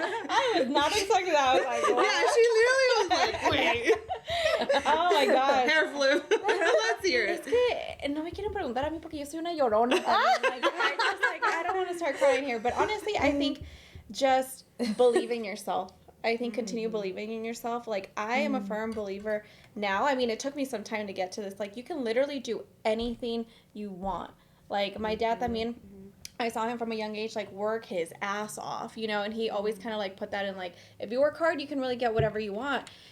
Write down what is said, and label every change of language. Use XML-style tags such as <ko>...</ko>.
<en>I was not expecting that. I was like, what? Yeah, she literally was like, wait. Oh my gosh. Hair flip. Let's hear</en> <es>Es</es> <en>it.</en> <es>que no me quieren preguntar a mí porque yo soy una llorona.</es> <en>I don't want to start crying here. But honestly, I think just believe in yourself. I think continue believing in yourself. Like, I am a firm believer now. I mean, it took me some time to get to this. Like, you can literally do anything you want. Like, my dad</en> <es>también,</es> <en>I saw him from a young age, like, work his ass off, you know, and he always kind of, like, put that in, like, if you work hard, you can really get whatever you want.</en>